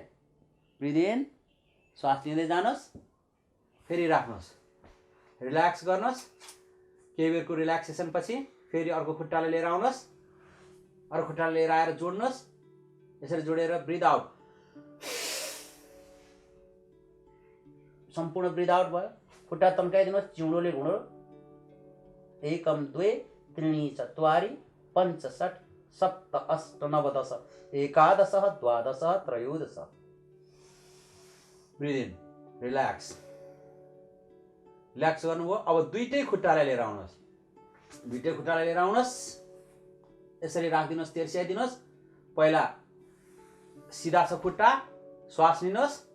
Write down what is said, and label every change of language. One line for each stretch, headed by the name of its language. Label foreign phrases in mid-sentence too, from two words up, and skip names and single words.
English: breathe in,
Nepali: श्वास लिँदै जानुहोस्, फेरि राख्नुहोस्, रिल्याक्स गर्नुहोस्। केही बेरको रिल्याक्सेसन पछि फेरि अर्को खुट्टाले लिएर आउनुहोस्, अर्को खुट्टाले लिएर आएर जोड्नुहोस्। यसरी जोडेर
English: breathe out,
Nepali: सम्पूर्ण
English: breathe out
Nepali: भयो। खुट्टा तन्काइदिनुहोस्, चिउडोले घुँडो।
Sanskrit: एकम द्वे त्रीणि चत्वारि पञ्च षट् सप्त अष्ट नव दश एकादश द्वादश त्रयोदश।
English: breathe in,
Nepali: रिल्याक्स, रिल्याक्स गर्नुभयो। अब दुईटै खुट्टालाई लिएर आउनुहोस्, दुईटै खुट्टालाई लिएर आउनुहोस्। यसरी राखिदिनुहोस्, तेर्स्याइदिनुहोस्। पहिला सिधा छ खुट्टा, श्वास लिनुहोस्।